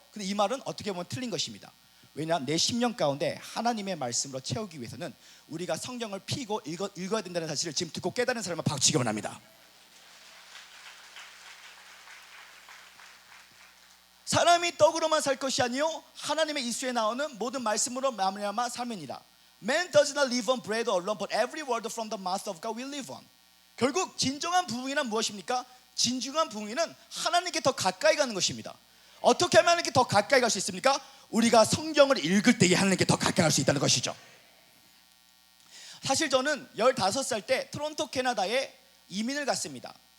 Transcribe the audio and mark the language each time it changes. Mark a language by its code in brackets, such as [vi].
[ko] 근데 이 말은 어떻게 보면 틀린 것입니다. 왜냐? 내 심령 가운데 하나님의 말씀으로 채우기 위해서는 우리가 성경을 피고 읽어야 된다는 사실을 지금 듣고 깨달은 사람은 박치기 원합니다. 사람이 떡으로만 살 것이 아니요 하나님의 입술에 나오는 모든 말씀으로 말미암아 삶이니라. [en] Man does not live on bread alone, but every word from the mouth of God will live on. [ko] 결국 진정한 부흥이란 무엇입니까? 진정한 부흥이는 하나님께 더 가까이 가는 것입니다. 어떻게 하면 하나님께 더 가까이 갈 수 있습니까? 우리가 성경을 읽을 때에 하나님께 더 가까이 갈 수 있다는 것이죠. 사실 저는 15살 때 토론토 캐나다에 이민을 갔습니다.